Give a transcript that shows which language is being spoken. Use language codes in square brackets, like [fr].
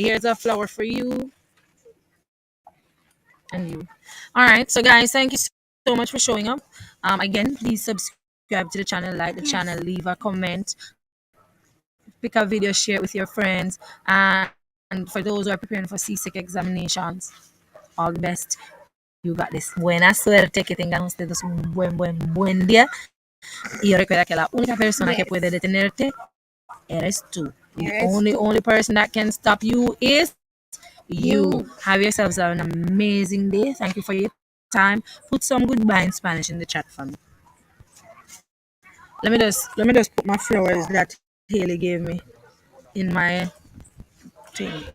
[en] Here's a flower for you and you. All right. So guys, thank you so much for showing up. Again, please subscribe to the channel, like the channel, leave a comment, pick a video, share it with your friends, and for those who are preparing for CSEC examinations, all the best. You got this. [es] Buena suerte, que tengan ustedes un buen día. Y recuerda que la única persona que puede detenerte eres tú. [en] The [es] Eres [en] only person that can stop you is you. You. Have yourselves an amazing day. Thank you for your time. Put some goodbye in Spanish in the chat for me. Let me just put my flowers that Haley gave me in my thing.